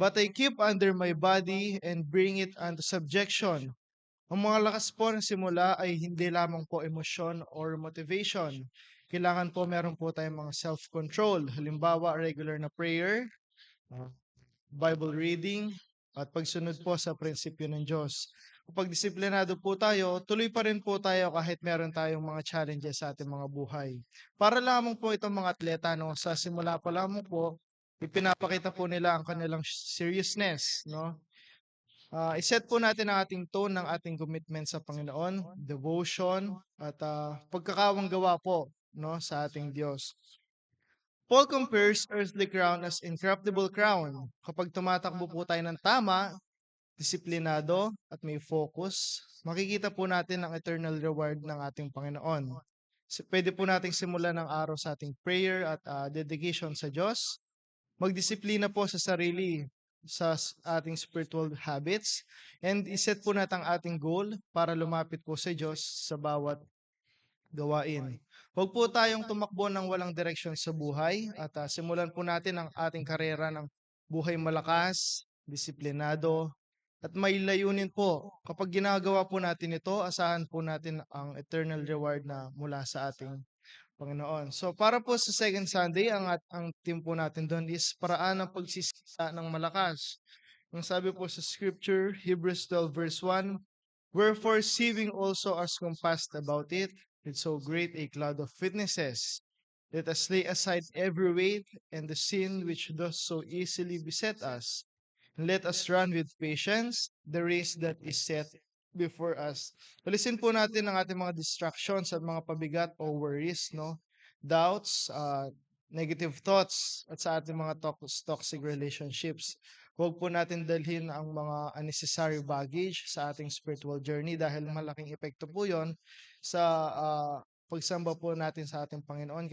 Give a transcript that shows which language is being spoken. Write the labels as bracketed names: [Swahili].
[English] But I keep under my body and bring it under subjection. [Filipino] Ang mga lakas po ng simula ay hindi lamang po emosyon or motivation. Kailangan po meron po tayong mga self-control. Halimbawa, regular na prayer, Bible reading, at pagsunod po sa prinsipyo ng Diyos. Kapag disiplinado po tayo, tuloy pa rin po tayo kahit meron tayong mga challenges sa ating mga buhay. Para lamang po itong mga atleta, no, sa simula pa lamang po, ipinapakita po nila ang kanilang seriousness, no? Iset po natin ang ating tone ng ating commitment sa Panginoon, devotion, at pagkakawang gawa po, no, sa ating Diyos. [English] Paul compares earthly crown as incorruptible crown. [Filipino] Kapag tumatakbo po tayo ng tama, disiplinado, at may focus, makikita po natin ang eternal reward ng ating Panginoon. Pwede po nating simulan ng araw sa ating prayer at dedication sa Diyos. Magdisiplina po sa sarili sa ating spiritual habits, and iset po natin ang ating goal para lumapit po sa Diyos sa bawat gawain. Huwag po tayong tumakbo ng walang direksyon sa buhay at simulan po natin ang ating karera ng buhay malakas, disiplinado, at may layunin po. Kapag ginagawa po natin ito, asahan po natin ang eternal reward na mula sa ating Panginoon. So para po sa second Sunday, ang team po natin doon is paraan ng pagsisisa ng malakas. Ang sabi po sa scripture, [English] Hebrews 12 verse 1, wherefore seeing also us compassed about it, with so great a cloud of witnesses, let us lay aside every weight and the sin which does so easily beset us, and let us run with patience the race that is set before us. [Filipino] Alisin po natin ang ating mga distractions at mga pabigat o worries, no? Doubts, negative thoughts, at sa ating mga toxic relationships. Huwag po natin dalhin ang mga unnecessary baggage sa ating spiritual journey dahil malaking epekto po yon sa pagsamba po natin sa ating Panginoon.